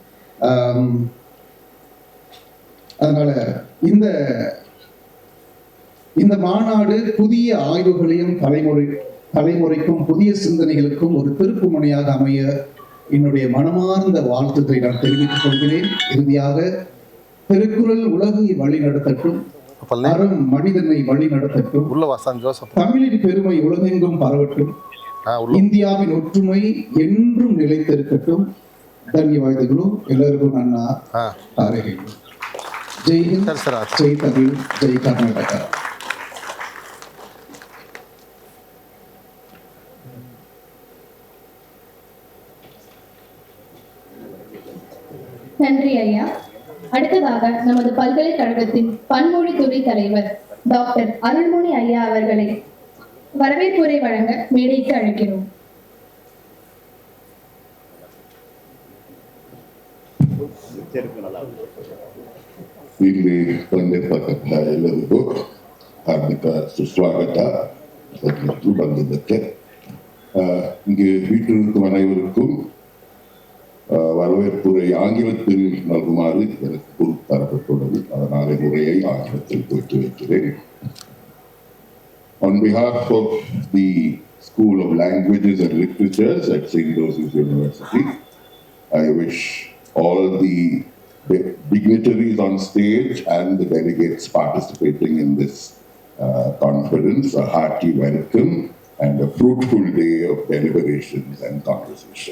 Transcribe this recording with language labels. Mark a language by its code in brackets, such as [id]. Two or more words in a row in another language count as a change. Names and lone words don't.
[ta] அதனால இந்த மாநாடு புதிய ஆய்வுகளையும் தலைமுறைக்கும் புதிய சிந்தனைகளுக்கும் ஒரு திருப்பு முனையாக அமைய என்னுடைய மனமார்ந்த வாழ்த்துக்களை நான் தெரிவித்துக் கொள்கிறேன். இறுதியாக திருக்குறள் உலகை வழி நடத்தட்டும், அறம் மனிதனை வழி நடத்தட்டும், தமிழின் பெருமை உலகெங்கும் பரவட்டும், இந்தியாவின் ஒற்றுமை என்றும் நிலைத்திருக்கட்டும். [kn] ಧನ್ಯವಾದಗಳು ಎಲ್ಲರಿಗೂ ನನ್ನ ಹಾರೈಕೆಗಳು. ಜೈ ಹಿಂದ್, ಜೈ ತಮಿಳ್, ಜೈ ಕರ್ನಾಟಕ. [ta] நன்றி ஐயா. அடுத்ததாக நமது பல்கலைக்கழகத்தின் பன்மொழி துறை தலைவர் டாக்டர் அருள்மொழி ஐயா அவர்களை வரவேற்புரை வழங்க மேடைக்கு அழைக்கிறோம். [kn] ಇಲ್ಲಿ ಬಂದಿರ್ತಕ್ಕಂಥ ಎಲ್ಲರಿಗೂ ಹಾರ್ದಿಕ ಸುಸ್ವಾಗತ ಮತ್ತು ಬಂದಿದ್ದಕ್ಕೆ. [ta] இங்கு வீட்டிலிருக்கும் அனைவருக்கும் வரவேற்புரை ஆங்கிலத்தில் நல்குமாறு எனக்கு பொறுப்பு தரப்பட்டுள்ளது. அதனால் உரையை ஆங்கிலத்தில் போட்டு வைக்கிறேன். [en] On behalf of the School of Languages and Literatures at St. Joseph's University, I wish all the dignitaries on stage and the delegates participating in this conference a hearty welcome and a fruitful day of deliberations and conversation.